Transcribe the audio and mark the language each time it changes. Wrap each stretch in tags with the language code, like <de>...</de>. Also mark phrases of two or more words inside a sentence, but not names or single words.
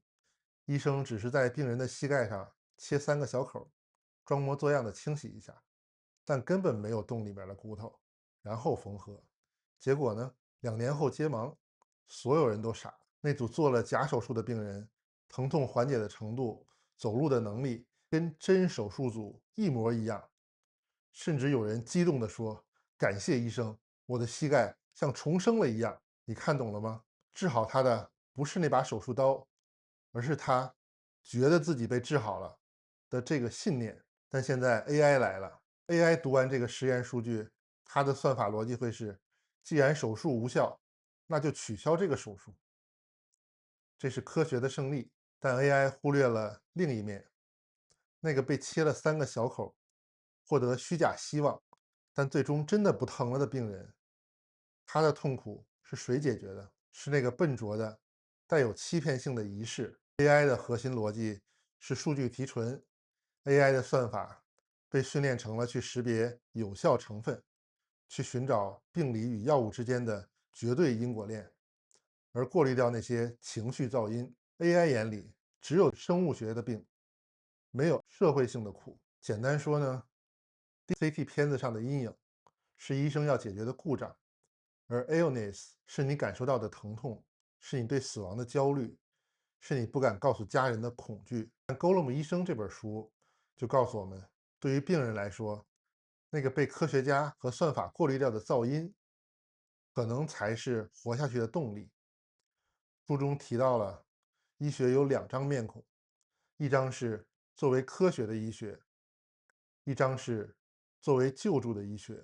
<zh>醫生只是在病人的膝蓋上切3個小口，裝模作樣的清洗一下，但根本沒有動裡面的骨頭，然後縫合。結果呢，2年後揭盲，所有人都傻了。那組做了假手術的病人，疼痛緩解的程度、走路的能力跟真手術組一模一樣，甚至有人激動地說：“感謝醫生，我的膝蓋像重生了一樣。” 你看懂了嗎？治好他的不是那把手術刀，而是他覺得自己被治好了的這個信念。但現在 AI 來了， AI 讀完這個實驗數據，它的算法邏輯會是：既然手術無效，那就取消這個手術。這是科學的勝利，但 AI 忽略了另一面，那個被切了3個小口，獲得虛假希望，但最終真的不疼了的病人，他的痛苦是誰解決的？是那個笨拙的、帶有欺騙性的儀式。AI 的核心邏輯是數據提純，AI 的算法被訓練成了去識別有效成分，去尋找病理與藥物之間的絕對因果鏈，而過濾掉那些情緒噪音。AI 眼裡只有生物學的病，沒有社會性的苦。簡單說呢， CT 片子上的陰影是醫生要解決的故障，而 illness 是你感受到的疼痛，是你對死亡的焦慮，是你不敢告訴家人的恐懼。但《勾勒姆醫生》這本書就告訴我們，對於病人來說，那個被科學家和算法過濾掉的噪音，可能才是活下去的動力。書中提到了，醫學有2張面孔，一張是作為科學的醫學，一張是作為救助的醫學。</zh>